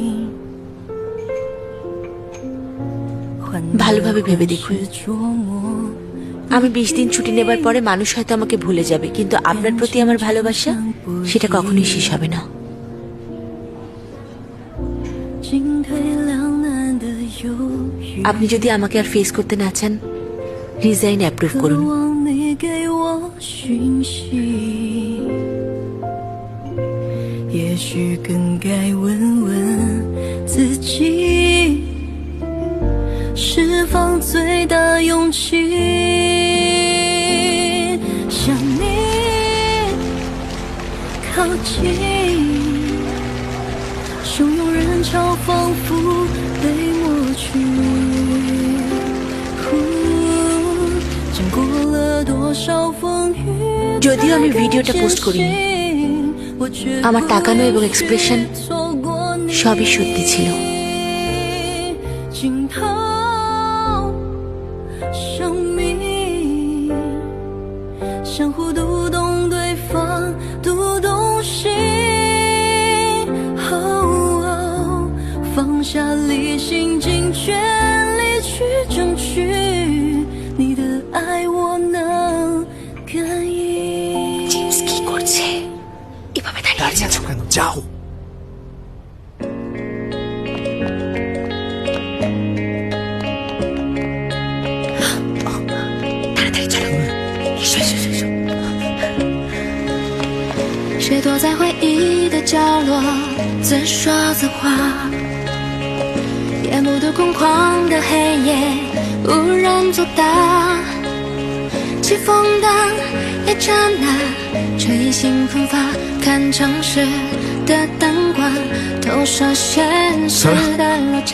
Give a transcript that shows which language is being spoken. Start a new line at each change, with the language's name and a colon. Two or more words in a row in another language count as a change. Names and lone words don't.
Bangla: ভালোভাবে ভেবে দেখুন, আমি 20 দিন ছুটি নেবার পরে মানুষ হয়তো আমাকে ভুলে যাবে, কিন্তু আপনার প্রতি আমার ভালোবাসা সেটা কখনোই শেষ হবে না। আপনি যদি আমাকে আর ফেস করতে না চান,
English: resign approve
Bangla: করুন।
Chinese: 也许更该问问自己，释放最大勇气，向你靠近，汹涌人潮仿佛被抹去。经过了多少风雨，
Bangla: যদিও আমি ভিডিওটা পোস্ট করিনি, আমার তাকানো এবং এক্সপ্রেশন সবই সত্যি ছিল।
Chinese: 惊涛生命，相互读懂对方，读懂心。放下理性，尽全力去争取。你的爱我能感应。
Bangla: জেমস কি করছে? এভাবে দাঁড়িয়ে আছে আছো কেন? যাও। তাড়াতাড়ি চলো। এসো এসো এসো।
Chinese: 谁躲在回忆的角落，自说自话，夜幕的空旷的黑夜，无人作答。起风的一刹那，吹醒奋发，看城市的灯光，投射现实的落差。